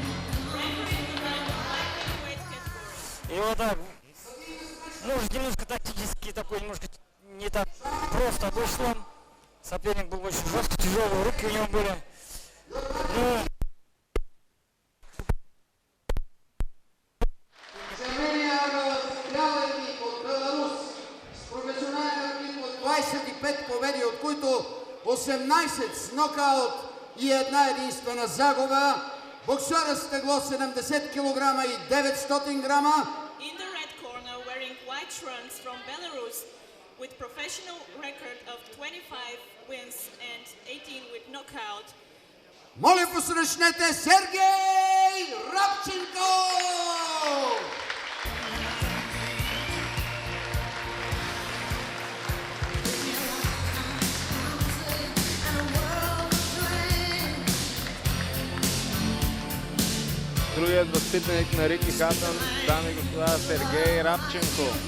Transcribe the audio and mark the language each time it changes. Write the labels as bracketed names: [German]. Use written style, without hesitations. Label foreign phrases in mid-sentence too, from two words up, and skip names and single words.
[Russian] И вот так, может, немножко тактически такой, немножко не так просто вышло. Соперник был очень жестко, тяжелые руки у него были. Ну, [Bulgarian] от Беларус с професионален екип от 25 победи, от които 18 с нокаут и една единствена загуба. Боксера с тегло 70 кг и 900 грама. [English] In the red corner, wearing white trunks from Belarus, with professional record of 25 wins and 18 with knockout. [Bulgarian] Моля, посрещнете Сергей Рабченко! Другият възпитаник на Рики Хатън, дами и господа, Сергей Рабченко.